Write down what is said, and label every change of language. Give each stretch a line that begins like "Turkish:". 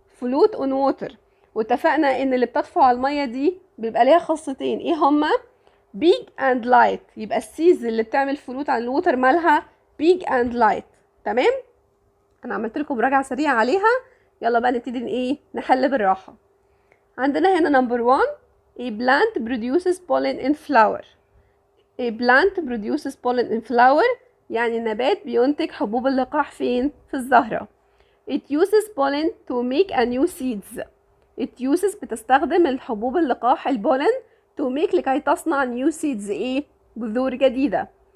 English: float on water.
Arabic: واتفقنا ان اللي بتطفو على المية دي بيبقى ليها خاصتين، ايه هما؟
English: big and light.
Arabic: يبقى السيز اللي بتعمل فلوت على الووتر مالها
English: big and light.
Arabic: تمام. انا عملت لكم مراجعة سريعة عليها. يلا بقى نبتدي ايه؟ نحل بالراحة. عندنا هنا
English: Number 1 a plant produces pollen in flower. a plant produces pollen in flower
Arabic: يعني النبات بينتج حبوب اللقاح فين؟ في الزهرة.
English: It uses pollen to make a new seeds. It uses
Arabic: بتستخدم الحبوب اللقاح البولن
English: to make
Arabic: لكي تصنع
English: new seeds
Arabic: ايه؟ بذور جديدة.